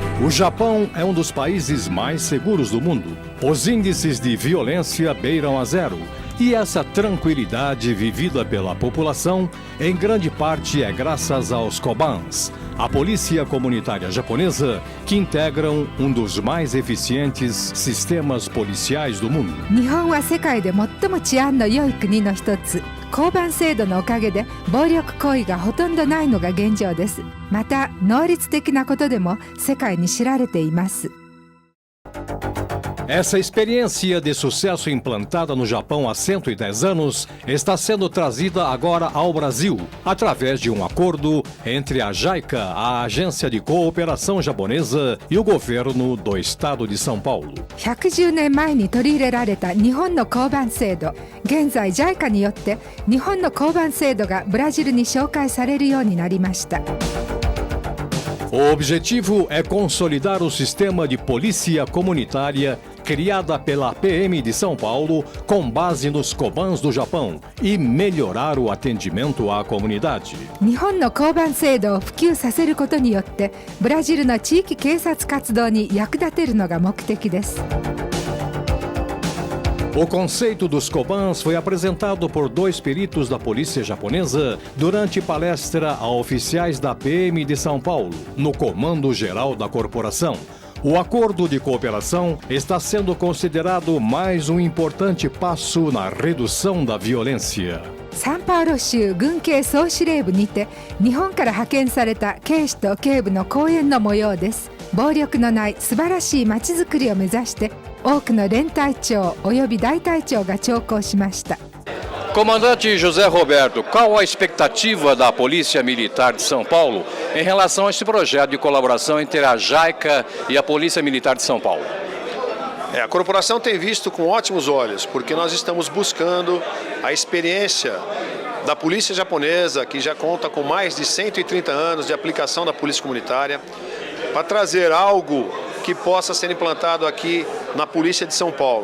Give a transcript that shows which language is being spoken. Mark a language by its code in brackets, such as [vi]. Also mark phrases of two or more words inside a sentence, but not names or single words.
[pt] Japão é um dos países mais seguros do mundo. Os índices de violência beiram a zero. E essa tranquilidade vivida pela população, em grande parte é graças aos Kobans, a polícia comunitária japonesa, que integram um dos mais eficientes sistemas policiais do mundo. [ja] 日本は世界で最も治安の良い国の一つ。交番制度のおかげで暴力行為がほとんどないのが現状です。また能率的なことでも世界に知られています。 [pt] Essa experiência de sucesso implantada no Japão há 110 anos está sendo trazida agora ao Brasil, através de um acordo entre a JICA, a Agência de Cooperação Japonesa, e o governo do estado de São Paulo. [ja] 110 年前に取り入れられた日本の交番制度。現在 JICA によって日本の交番制度がブラジルに紹介されるようになりました。 [pt] O objetivo é consolidar o sistema de polícia comunitária criada pela PM de São Paulo com base nos Kobans do Japão e melhorar o atendimento à comunidade. [ja] 日本の交番制度を普及させることによってブラジルの地域警察活動に役立てるのが目的です。 [pt] O conceito dos Kobans foi apresentado por 2 peritos da polícia japonesa durante palestra a oficiais da PM de São Paulo, no Comando Geral da Corporação. O acordo de cooperação está sendo considerado mais um importante passo na redução da violência. [ja] サンパウロ州軍警総司令部にて日本から派遣された警視と警部の講演の模様です。暴力のない素晴らしい街づくりを目指して多くの連隊長および大隊長が聴講しました。 [pt] Comandante José Roberto, qual a expectativa da Polícia Militar de São Paulo em relação a esse projeto de colaboração entre a JICA e a Polícia Militar de São Paulo? A corporação tem visto com ótimos olhos, porque nós estamos buscando a experiência da polícia japonesa, que já conta com mais de 130 anos de aplicação da polícia comunitária, para trazer algo que possa ser implantado aqui na Polícia de São Paulo.